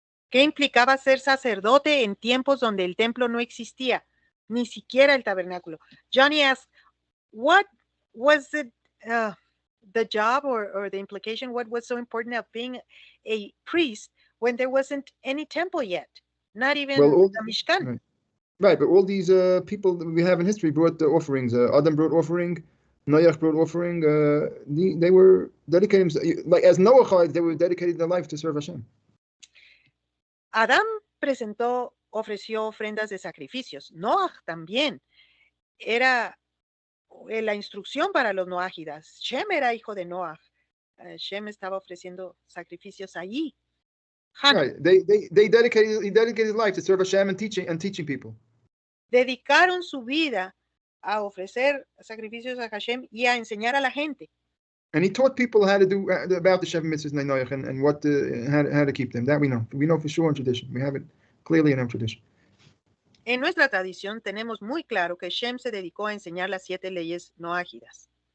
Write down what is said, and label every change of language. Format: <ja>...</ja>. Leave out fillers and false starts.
<es>¿Qué implicaba ser sacerdote en tiempos donde el templo no existía? Ni siquiera el tabernáculo.</es> <en>Johnny asked, what was it, the job or the implication, what was so important of being a priest when there wasn't any temple yet? Not even the Mishkan. Right, but all these people that we have in history brought the offerings. Adam brought offering, Noach brought offering. They were dedicated, like as Noachites, they were dedicated their life to serve Hashem.</en> <es>Adán ofreció ofrendas de sacrificios. Noah también. Era la instrucción para los noágidas. Shem era hijo de Noah. Shem estaba ofreciendo sacrificios allí.</es> <en>Right. He dedicated his life to serve Hashem and teaching people. Dedicaron su vida a ofrecer sacrificios a Hashem y a enseñar a la gente. And he taught people how to do about the Sheva Mitzvahs and what how to keep them. That we know. We know for sure in tradition. We have it clearly in our tradition.</en> <es>En nuestra tradición tenemos muy claro que Shem se dedicó a enseñar las 7 leyes noágidas.</es>